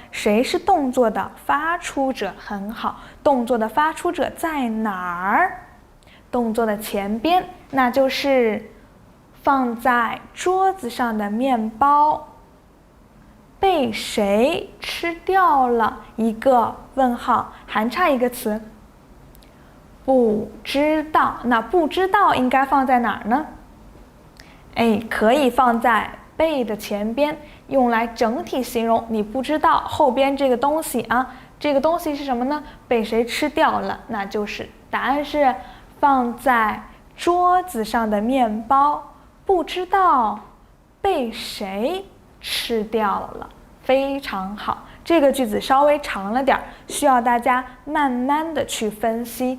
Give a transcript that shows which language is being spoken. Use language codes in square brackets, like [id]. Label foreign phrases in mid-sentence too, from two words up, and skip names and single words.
[zh] 誰是動作的發出者？很好，動作的發出者在哪兒？动作的前邊，那就是放在桌子上的麵包被誰吃掉了？一個問號，還差一個詞，不知道。那不知道應該放在哪兒呢？哎，可以放在被的前邊，用來整體形容你不知道後邊這個東西啊。這個東西是什麼呢？被誰吃掉了？那就是答案是放在桌子上的麵包不知道被誰吃掉了。非常好，這個句子稍微長了點，需要大家慢慢的去分析。